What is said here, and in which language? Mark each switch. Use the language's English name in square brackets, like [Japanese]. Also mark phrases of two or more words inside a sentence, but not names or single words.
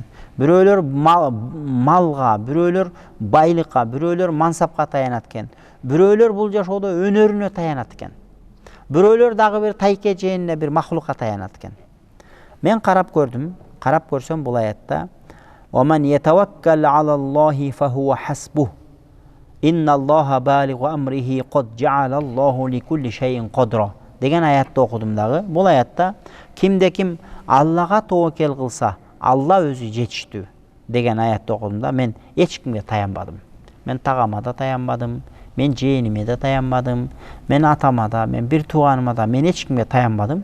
[Kyrgyz] Бирөөлөр малга, бирөөлөр байлыкка, бирөөлөр мансапка таянат экен. Бирөөлөр бул жашоодо өнөрүнө таянат экен. Бирөөлөр дагы бир тайке жээнине, бир махлукка таянат экен. Мен карап көрдүм. Карап көрсөм бул аятта [Arabic] "ومن يتوكل على الله فهو حسبه. إن الله بالغ أمره قد جعل الله لكل شيء قدرا" [Kyrgyz] деген аятты окудум дагы. Бул аятта кимде-ким Аллага тобокел кылса, Алла өзү жетиштүү деген аятты окудум да. Мен эч кимге таянбадым. Мен тагама да таянбадым, мен жээниме да таянбадым, мен атама да, мен бир тууганыма да, мен эч кимге таянбадым.